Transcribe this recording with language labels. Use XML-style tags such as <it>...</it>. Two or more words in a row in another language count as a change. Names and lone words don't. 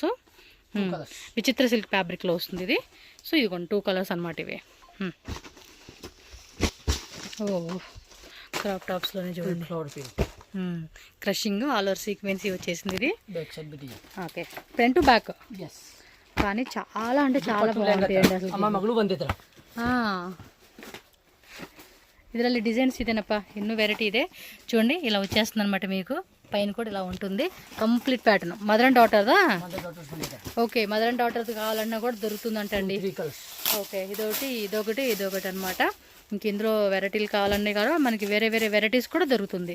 <te>విచిత్ర</te> <en>silk fabriclo</en> <te>వస్తుంది ఇది. సో ఇది కొన్ని 2 కలర్స్ అనమాట ఇవి. ఓ,</te> <en>crop topslone</en> <te>చూడండి,</te> <en>crushing all over sequency</en> <te>వచ్చేసింది ఇది. ఓకే,</te> <en>front to back.</en> <te>కానీ చాలా అంటే చాలా బాగుంటాయండి అసలు.</te> <kn>ಇದರಲ್ಲಿ ಡಿಸೈನ್ಸ್ ಇದೇನಪ್ಪ, ಇನ್ನೂ ವೆರೈಟಿ ಇದೆ చూడండి.</kn> <te>ఇలా వచ్చేస్తుంది అనమాట మీకు. పైన కూడా ఇలా ఉంటుంది,</te> <en>complete pattern. mother and daughterda?</en> <te>ఓకే,</te> <en>mother and daughterdi</en> <te>కావాలన్నా కూడా దొరుకుతుందంటండి. ఓకే, ఇదొకటి అనమాట. ఇంక ఇందులో వెరైటీలు కావాలన్నా కూడా మనకి వేరే వెరైటీస్ కూడా దొరుకుతుంది.</te>